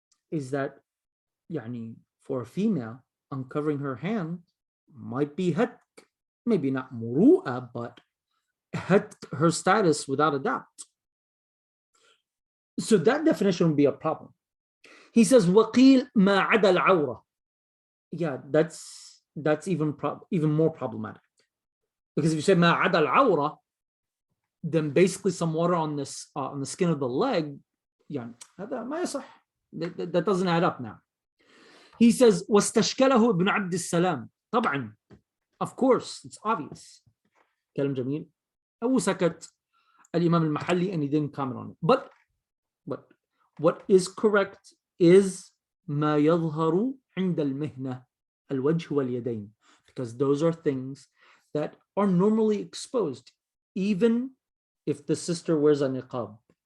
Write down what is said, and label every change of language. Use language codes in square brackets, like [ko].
[en] Is that يعني, for a female, uncovering her hand might be hetk, maybe not muru'a, but hetk, her status without a doubt. So that definition would be a problem. He says, [ar] وَقِيل مَا عَدَى الْعَوْرَةِ. [en] Yeah, that's even more problematic. Because if you say [ar] مَا عَدَى الْعَوْرَةِ, [en] then basically some water on this on the skin of the leg, yeah, that doesn't add up now. He says, [ar] واستشكله ابن عبد السلام. [en] طبعا, of course, it's obvious. [ar] كلام جميل. أو سكت الإمام المحلي [en] and he didn't comment on it. But what is correct is [ar] ما يظهر عند المهنة الوجه واليدين, [en] because those are things that are normally exposed, even if the sister wears a niqab.